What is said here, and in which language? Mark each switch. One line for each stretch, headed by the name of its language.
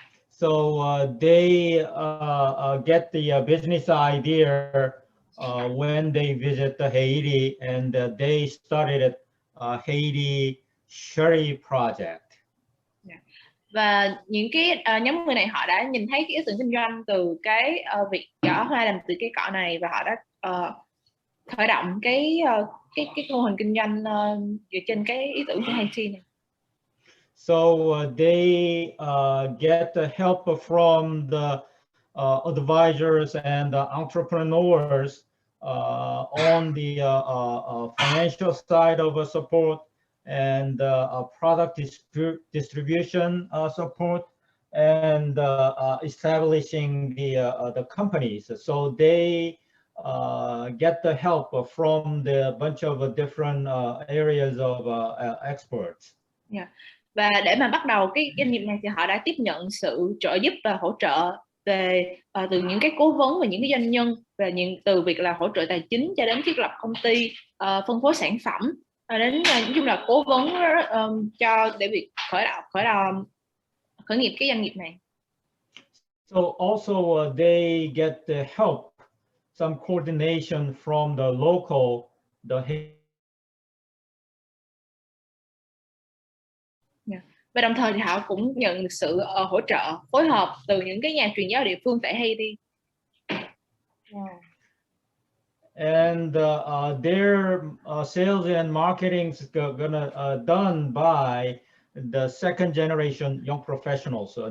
English: So they get the business idea when they visit Haiti, and they started Haiti Sherry Project. Yeah.
Vietnamese: Và những cái nhóm người này họ đã nhìn thấy cái ý tưởng kinh doanh từ cái việc giỏ hoa làm từ cây cọ này, và họ đã khởi động cái mô hình kinh doanh dựa trên cái ý tưởng của Haiti này.
English: So they get the help from the advisors and the entrepreneurs on the financial side of support, and product distribution support, and establishing the companies. So they get the help from the bunch of different areas of experts. Yeah.
Vietnamese: Và để mà bắt đầu cái doanh nghiệp này thì họ đã tiếp nhận sự trợ giúp và hỗ trợ về từ những cái cố vấn và những cái doanh nhân, về từ việc là hỗ trợ tài chính cho đến thiết lập công ty, phân phối sản phẩm, đến nói chung là cố vấn cho để việc khởi nghiệp cái doanh nghiệp này.
English: So also they get the help, some coordination from the local,
Vietnamese: Và đồng thời thì họ cũng nhận được sự hỗ trợ, phối hợp từ những cái nhà truyền giáo địa phương tại Haiti.
English: Wow. And their sales and marketing is gonna done by the second generation young professionals.